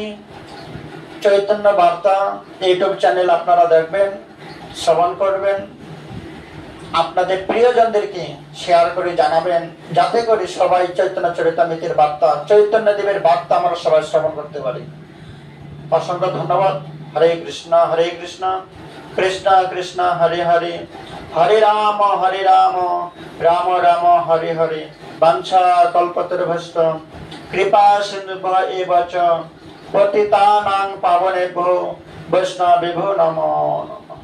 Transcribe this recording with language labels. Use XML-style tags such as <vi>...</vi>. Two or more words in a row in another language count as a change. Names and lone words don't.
<bn>চৈতন্য বার্তা ইউটিউব চ্যানেল আপনারা দেখবেন, শ্রবণ করবেন, আপনাদের প্রিয়জনদেরকে শেয়ার করে জানাবেন, যাতে করে সবাই চৈতন্য চরিতামৃতের বার্তা, চৈতন্য দেবের বার্তা আমরা সবাই শ্রবণ করতে পারি। অসংখ্য ধন্যবাদ। হরে কৃষ্ণ কৃষ্ণ কৃষ্ণ হরে হরে, হরে রাম রাম রাম হরে হরে।</bn> <sa>বাঞ্ছা কল্পতরুভ্যশ্চ কৃপা সিন্ধুভ্য এব চ পতিতানাং পাবনেভ্যো বৈষ্ণবেভ্যো নমো।</sa>